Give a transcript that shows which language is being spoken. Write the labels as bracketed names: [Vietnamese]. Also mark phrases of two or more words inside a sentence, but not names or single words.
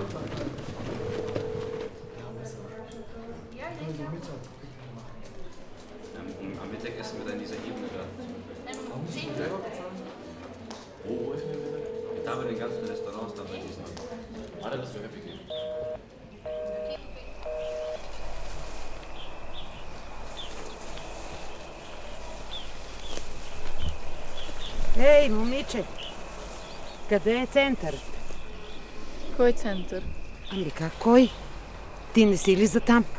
[German] Am Mittag essen wir dann in dieser Ebene da. Selber bezahlen? Wo ist denn da bei den ganzen Restaurants, da bei diesen. Warte, dass du happy gehst. [Bulgarian] Ей, момиче! Къде е център? Кой център? Ами как кой? Ти не си ли за там?